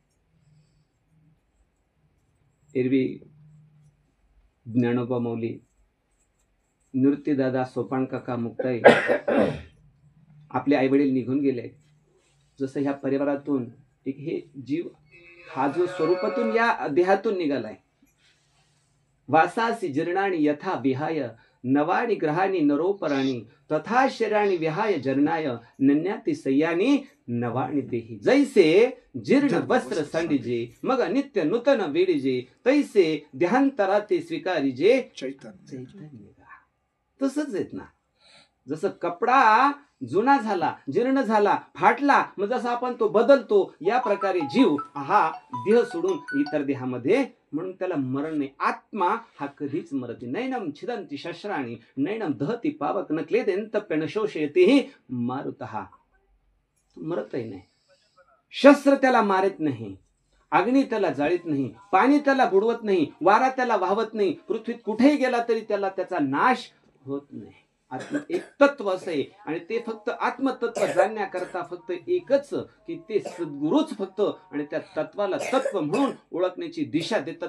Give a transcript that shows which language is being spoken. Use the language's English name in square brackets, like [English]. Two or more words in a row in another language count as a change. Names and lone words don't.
[Marathi] एरवी ज्ञानोबा माऊली, निवृत्तीदादा, सोपान काका, मुक्ताई आपले आई वडील निघून गेले. जसं ह्या परिवारातून एक हे जीव हा जो स्वरूपातून या देहातून निघालाय. [Sanskrit] वासासी जीर्णानी यथा विहाय नवानी ग्रहानी नरोपराणी तथा शरीरानी विहाय जरणाय नन्याती सय्यानी नवाणी देही. [Marathi] जैसे जीर्ण वस्त्र सांडिजे मग नित्य नूतन वेडिजे तैसे देहांतरा ते स्वीकारिजे चैतन्य. तसंच आहेत ना. जसं कपडा जुना झाला, जीर्ण झाला, फाटला, मग जसं आपण तो बदलतो, या प्रकारे जीव हा देह सोडून इतर देहामध्ये, म्हणून त्याला मरण नाही. आत्मा हा कधीच मरत नाही. [Sanskrit] नैनम छिदंती शस्त्राणी नैनम दहती पावक न क्लेदेंतप्य न शोषयतेहि मारुतः. [Marathi] मरतही नाही. शस्त्र त्याला मारत नाही, अग्नी त्याला जाळीत नाही, पाणी त्याला बुडवत नाही, वारा त्याला वाहवत नाही, पृथ्वीत कुठेही गेला तरी त्याला त्याचा नाश होत नाही. एक तत्व असं आहे आणि ते फक्त आत्मतत्व जाणण्याकरता फक्त एकच की ते सद्गुरूच फक्त आणि त्या तत्वाला तत्व म्हणून ओळखण्याची दिशा देतात.